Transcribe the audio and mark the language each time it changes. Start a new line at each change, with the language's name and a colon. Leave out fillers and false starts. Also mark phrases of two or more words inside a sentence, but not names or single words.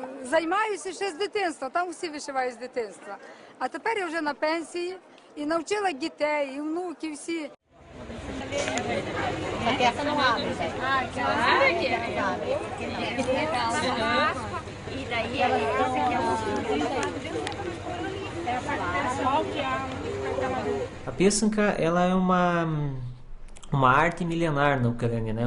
Ukrainian: Займаюся ще з дитинства, там всі вишивають з дитинства. А тепер я вже на пенсії і навчила дітей, і внуків, всі.
Portuguese: A pêsanca, ela é uma arte milenar na Ucrânia, né?